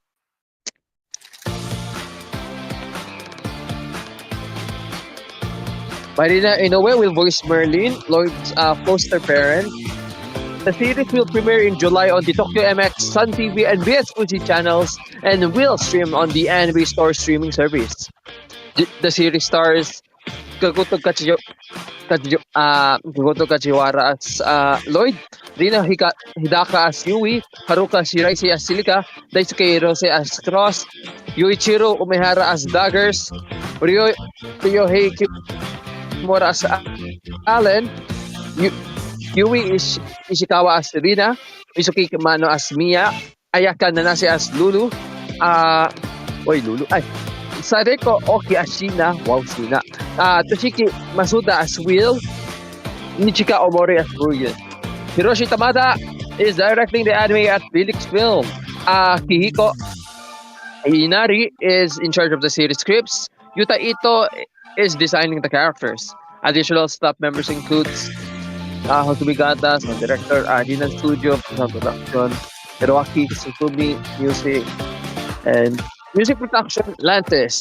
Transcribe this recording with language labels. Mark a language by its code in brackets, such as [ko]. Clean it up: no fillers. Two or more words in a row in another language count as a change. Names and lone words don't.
[en] Marina Inoue will voice Merlin, Lloyd's foster parent. The series will premiere in July on the Tokyo MX, Sun TV, and BS Fuji channels, and will stream on the Anime Store streaming service. The series stars Gagoto Kajiwara as Lloyd, Rina Hidaka as Yui, Haruka Shiraisi as Silica, Daisuke Hirose as Cross, Yuichiro Umehara as Daggers, Ryohei Kimura as Allen, Yui Ishikawa as Rina, Mizuki Kimano as Mia, Ayaka Nanase as Lulu, Lulu, Sareko Oki as Shina, wow, Shina, Toshiki Masuda as Will, Nichika Omori as Brilliant. Hiroshi Tamada is directing the anime at Felix Film. Kihiko Inari is in charge of the series scripts. Yuta Ito is designing the characters. Additional staff members includes Hosumi Gata, sound director, Dinan Studio, sound production, Hiroaki Sutumi, music, and music production, Lantis.